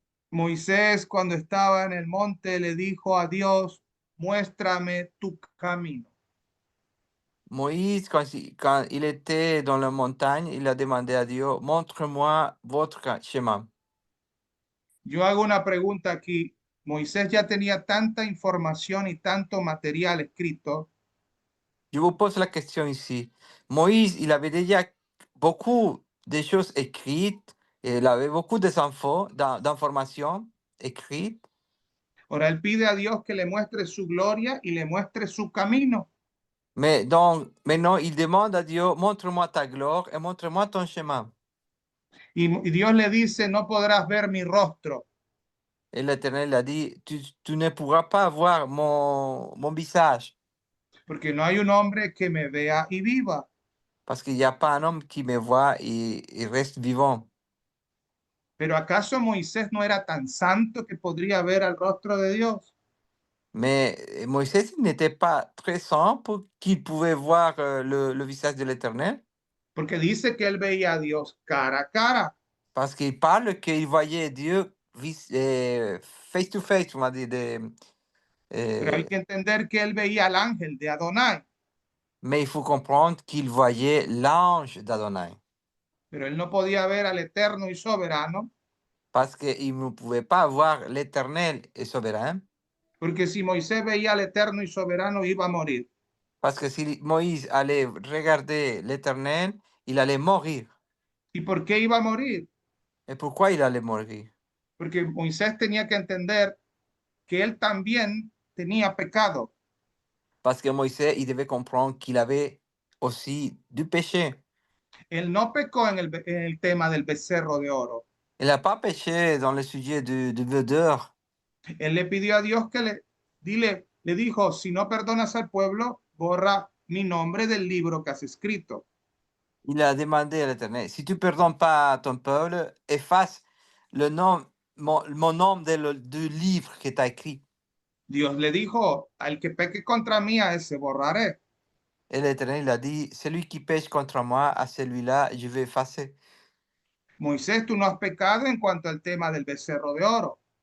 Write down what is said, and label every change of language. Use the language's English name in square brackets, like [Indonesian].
[Spanish] Moisés, cuando estaba en el monte, le dijo a Dios, muéstrame tu camino. [French] Moïse, quand il était dans la montagne, il a demandé à Dieu, montre-moi votre chemin. [Spanish] Yo hago una pregunta aquí. Moisés ya tenía tanta información y tanto material escrito. [French] Je vous pose la question ici. Moïse, il avait déjà beaucoup de choses écrites, et il avait beaucoup d'informations écrites, [Spanish] Ahora él pide a Dios que le muestre su gloria y le muestre su camino. [French] mais donc maintenant il demande à Dieu, montre-moi ta gloire et montre-moi ton chemin. [Spanish] Y Dios le dice, no podrás ver mi rostro, [French] Et l'Éternel a dit, tu ne pourras pas voir mon visage, [Spanish] porque no hay un hombre que me vea y viva. [French] parce qu'il n'y a pas un homme qui me voit et reste vivant. [Spanish] Pero ¿acaso Moisés no era tan santo que podría ver al rostro de Dios? [French] Mais Moïse n'était pas très saint pour qu'il pouvait voir le visage de l'Éternel. [Spanish] Porque dice que él veía a Dios cara a cara. [French] Parce qu'il parle qu'il voyait Dieu [English] face to face, [French] on va dire. [Spanish] Pero hay que entender que él veía al ángel de Adonai, [French] Mais il faut comprendre qu'il voyait l'ange d'Adonai. [Spanish] pero él no podía ver al eterno y soberano, [French] Parce qu'il ne pouvait pas voir l'Éternel et souverain. [Spanish] porque si Moisés veía al eterno y soberano iba a morir. [French] Parce que si Moïse allait regarder l'Éternel, il allait mourir. [Spanish] ¿Y por qué iba a morir? [French] Et pourquoi il allait mourir? [Spanish] Porque Moisés tenía que entender que él también tenía pecado. [French] Parce que Moïse, il devait comprendre qu'il avait aussi du péché. [Spanish] Él no pecó en el tema del becerro de oro. [French] Il n'a pas péché dans le sujet de vaudeur. [Spanish] Él le pidió a Dios que le dijo, si no perdonas al pueblo, borra mi nombre del libro que has escrito. [French] Il a demandé à l'Éternel, si tu ne pardonnes pas à ton peuple, efface le nom, mon nom du livre que tu as écrit. [Spanish] Dios le dijo, al que peque contra mí, a ese borraré. [French] Et l'Éternel il a dit, celui qui pêche contre moi, à celui-là, je vais effacer. [Spanish] Moisés, tú no has pecado en cuanto al tema del becerro de oro.